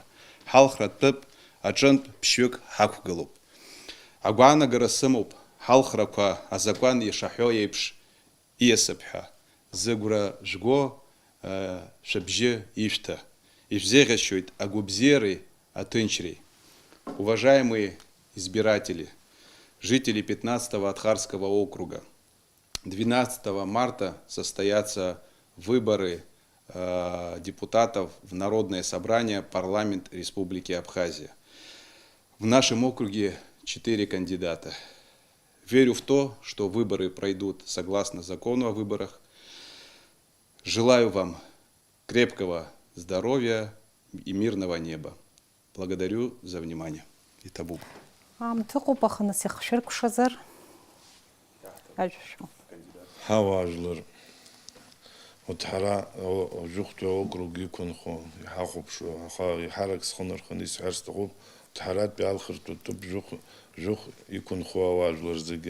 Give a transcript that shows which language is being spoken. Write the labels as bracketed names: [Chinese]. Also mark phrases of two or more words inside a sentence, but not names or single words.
[Abkhazian] Ҳалхра ҭыԥ аҿынтә ԥшьҩык ҳақәгылоуп. Агәаанагара сымоуп ҳалхрақәа азакәан ишаҳәо еиԥш ииасып ҳәа. Зыгәра жәго шәыбжьы ишәҭа. Ишәзеиӷьасшьоит агәыбзиареи аҭынчреи. [Russian] Уважаемые избиратели, жители 15-го Атхарского округа, 12 марта состоятся выборы депутатов в Народное собрание парламент Республики Абхазия. В нашем округе 4 кандидата. Верю в то, что выборы пройдут согласно закону о выборах. Желаю вам крепкого здоровья и мирного неба. Благодарю за внимание. [Abkhazian] Иҭабуп. Аамҭыҟоуп, аха нас ихшәыркәшазар ажәшәо. Ҳауаажәлар, уаҭҳара Ожәыхәтәи аокруг иқәынхо иҳахәаԥшуа, аха иҳарак схынарханы исҳәар сҭахуп, уаҭҳаратәи алхыртә ҭыԥ Жәых иқәынхо ауаажәлар зегьы.